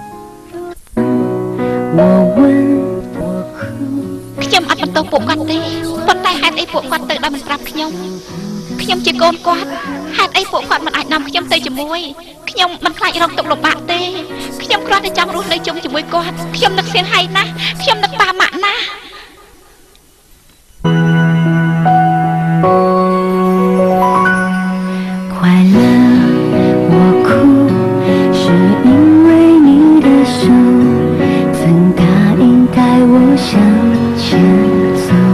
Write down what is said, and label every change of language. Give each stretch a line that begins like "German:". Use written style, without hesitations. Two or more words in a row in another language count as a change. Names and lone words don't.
Khmer: ខ្ញុំអត់បន្ទោសពួកគាត់ទេប៉ុន្តែហេតុអីពួកគាត់ទៅដល់មិនប្រាប់ខ្ញុំជាកូនគាត់ហេតុអីពួកគាត់មិនអាចនាំខ្ញុំទៅជាមួយខ្ញុំមិនខ្លាចរងទុក្ខលំបាកទេខ្ញុំគ្រាន់តែចង់រស់នៅជុំជាមួយគាត់ខ្ញុំនឹកសៀងហៃណាស់ខ្ញុំនឹកប៉ាម៉ាក់ណាស់
Chinese: 快乐我哭是因为你的手曾答应带我向前走